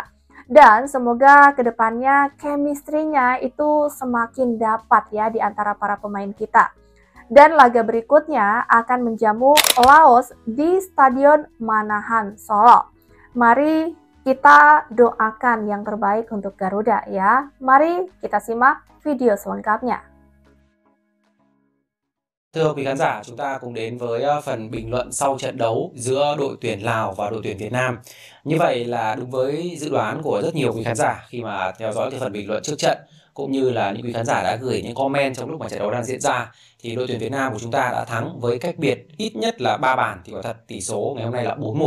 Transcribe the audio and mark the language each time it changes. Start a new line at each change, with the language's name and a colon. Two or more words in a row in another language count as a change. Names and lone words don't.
Indonesian: Dan semoga kedepannya chemistry-nya itu semakin dapat ya di antara para pemain kita. Dan laga berikutnya akan menjamu Laos di Stadion Manahan, Solo. Mari kita doakan yang terbaik untuk Garuda ya. Mari kita simak video selengkapnya.
Vietnamese: Thưa quý khán giả, chúng ta cùng đến với phần bình luận sau trận đấu giữa đội tuyển Lào và đội tuyển Việt Nam. Như vậy là đúng với dự đoán của rất nhiều quý khán giả khi mà theo dõi cái phần bình luận trước trận, cũng như là những quý khán giả đã gửi những comment trong lúc mà trận đấu đang diễn ra, thì đội tuyển Việt Nam của chúng ta đã thắng với cách biệt ít nhất là 3 bàn, thì quả thật tỷ số ngày hôm nay là 4-1.